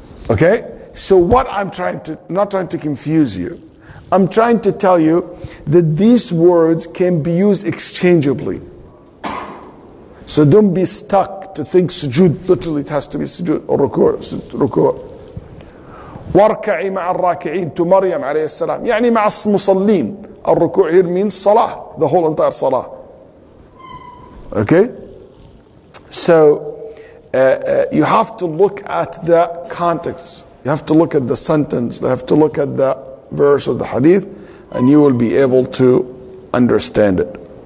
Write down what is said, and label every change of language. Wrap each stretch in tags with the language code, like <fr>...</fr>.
<en>Okay? So what I'm not trying to confuse you. I'm trying to tell you that these words can be used exchangeably. So don't be stuck to think sujood, literally it has to be sujood or ruku'.</en> <ar>واركعي مع الراكعين</ar> <en>to Maryam</en> <ar>عليه السلام. يعني مع المصلين.</ar> <en>الركوع here means salah, the whole entire salah. Okay? So you have to look at the context. You have to look at the sentence. You have to look at the verse or the hadith, and you will be able to understand it.</en>